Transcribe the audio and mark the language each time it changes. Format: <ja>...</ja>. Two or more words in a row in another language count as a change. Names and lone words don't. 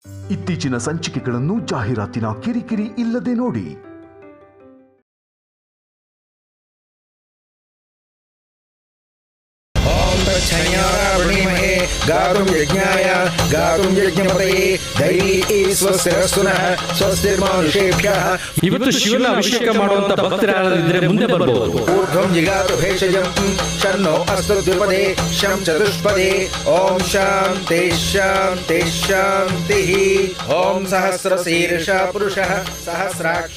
<kn>ಇತ್ತೀಚಿನ ಸಂಚಿಕೆಗಳನ್ನು ಜಾಹೀರಾತಿನ ಕಿರಿಕಿರಿ ಇಲ್ಲದೆ ನೋಡಿ.</kn> <sa>गातुं यज्ञाय गातुं यज्ञपतये दैवी स्वस्तिरस्तुनः स्वस्तिर्मानुषेभ्यः.</sa> <kn>ಇವತ್ತು ಶಿವನ ಅಭಿಷೇಕ ಮಾಡುವಂತ ಭಕ್ತರಾಗಿದ್ದರೆ ಮುಂದೆ ಬರಬಹುದು.</kn> <sa>ಊರ್ಧ್ವಂ ಜಿಗಾತು ಭೇಷಜಂ ಶನ್ನೋ ಅಸ್ತು ದ್ವಿಪದೇ ಶಂ ಚತುಷ್ಪದೇ ಓಂ ಶಾಂತಿ ಶಾಂತಿ ಶಾಂತಿ. ಓಂ ಸಹಸ್ರಶೀರ್ಷ ಪುರುಷಃ ಸಹಸ್ರಾಕ್ಷ.</sa>